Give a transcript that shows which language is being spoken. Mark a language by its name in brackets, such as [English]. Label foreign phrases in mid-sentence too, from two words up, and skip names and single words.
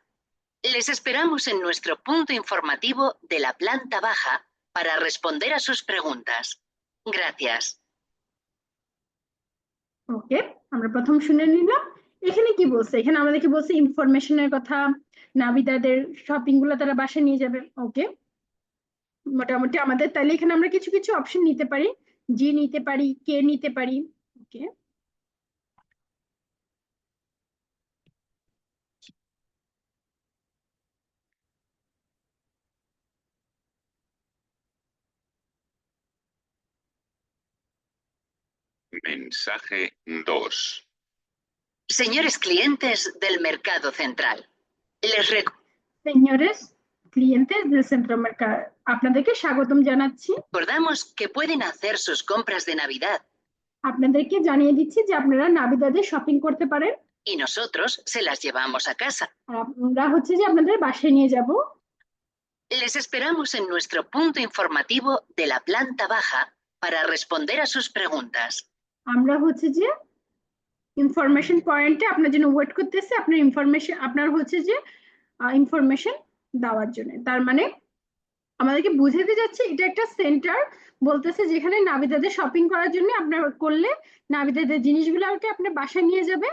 [Spanish] Les esperamos en nuestro punto informativo de la planta baja para responder a sus preguntas. Gracias. [Bangla] ওকে, আমরা প্রথম শুনে নিলাম। এখানে কি বলছে? এখানে আমাদেরকে বলছে ইনফরমেশনের কথা, নাবিদাদের শপিং গুলো তারা বাসায় নিয়ে যাবে। ওকে, মোটামুটি আমাদের তাহলে এখানে আমরা কিছু কিছু অপশন নিতে পারি, জি নিতে পারি, কে নিতে পারি। ওকে, [Spanish] Mensaje 2. Señores clientes del Mercado Central, les señores clientes del centro mercado, [Bangla] আপনাদেরকে স্বাগতম জানাচ্ছি। [Spanish] recordamos que pueden hacer sus compras de Navidad [Bangla] আপনাদেরকে জানিয়ে দিচ্ছি যে আপনারা নাবিদাদের শপিং করতে পারেন, [Spanish] y nosotros se las llevamos a casa. [Bangla] আর আমরা হচ্ছে যে আপনাদের বাসায় নিয়ে যাব। [Spanish] Les esperamos en nuestro punto informativo de la planta baja para responder a sus preguntas. [Bangla] আমরা হচ্ছে যে [English] information point [Bangla] আপনার জন্য ওয়েট করতেছি, আপনার ইনফরমেশন, আপনার হচ্ছে যে ইনফরমেশন দেওয়ার জন্য। তার মানে আমাদেরকে বুঝাতে যাচ্ছে এটা একটা সেন্টার, বলতেছে যেখানে নাবিদাদের শপিং করার জন্য আপনার করলে নাবিদাদের জিনিসগুলোকে আপনার বাসায় নিয়ে যাবে।